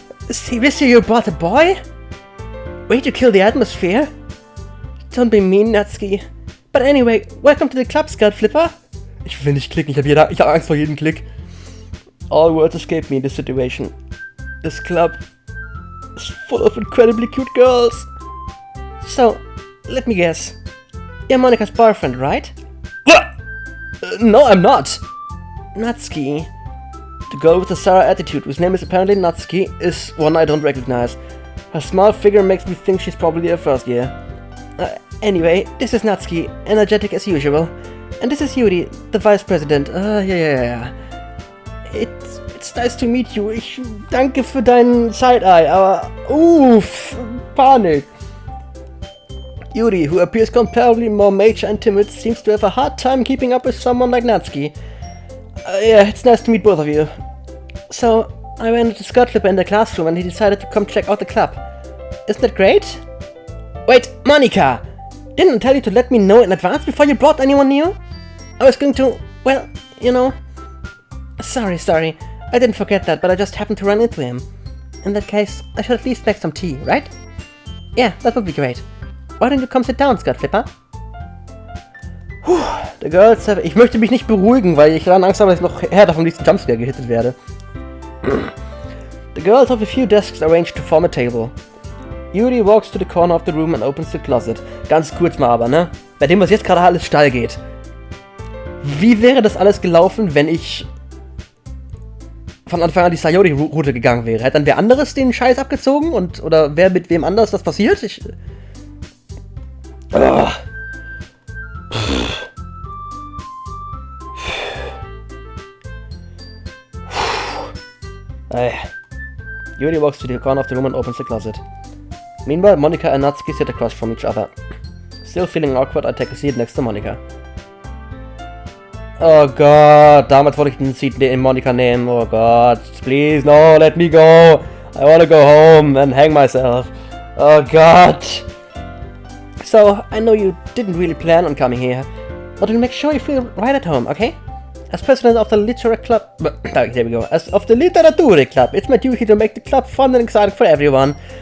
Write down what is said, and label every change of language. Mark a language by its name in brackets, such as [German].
[English] Seriously, you brought a boy? Way to kill the atmosphere? Don't be mean, Natsuki. But anyway, welcome to the club, Scout Flipper. [German] Ich will nicht klicken, ich hab Angst vor jedem Klick. [English] All words escape me in this situation. This club is full of incredibly cute girls. So, let me guess. You're Monica's boyfriend, right? No, I'm not. Natsuki. The girl with the sour attitude, whose name is apparently Natsuki, is one I don't recognize. Her small figure makes me think she's probably a first year. Anyway, this is Natsuki, energetic as usual. And this is Yuri, the vice president. Yeah. It's nice to meet you. [German] Ich danke für deinen Side-Eye, aber Panik. [English] Yuri, who appears comparably more mature and timid, seems to have a hard time keeping up with someone like Natsuki. Yeah, it's nice to meet both of you. So, I ran into Scott Flipper in the classroom and he decided to come check out the club. Isn't that great? Wait, Monica! Didn't I tell you to let me know in advance before you brought anyone new? I was going to, well, you know... Sorry, I didn't forget that, but I just happened to run into him. In that case, I should at least make some tea, right? Yeah, that would be great. Why don't you come sit down, Scott Flipper? The girls have... [German] Ich möchte mich nicht beruhigen, weil ich dann Angst habe, dass ich noch härter vom nächsten Jumpscare gehittet werde. [English] The girls have a few desks arranged to form a table. Yuri walks to the corner of the room and opens the closet. [German] Ganz kurz mal aber, ne? Bei dem, was jetzt gerade alles steil geht. Wie wäre das alles gelaufen, wenn ich von Anfang an die Sayori-Route gegangen wäre? Hätte dann wer anderes den Scheiß abgezogen? Oder wer mit wem anders was passiert? [English] Yuri walks to the corner of the room and opens the closet. Meanwhile, Monica and Natsuki sit across from each other. Still feeling awkward, I take a seat next to Monica. [German] Oh Gott, damals wollte ich den Seat in Monica nehmen. Oh Gott, [English] please, no, let me go. I wanna go home and hang myself. Oh God. So, I know you didn't really plan on coming here, but we'll make sure you feel right at home, okay? As president of the Literature Club... there we go. As of the Literature Club, it's my duty to make the club fun and exciting for everyone.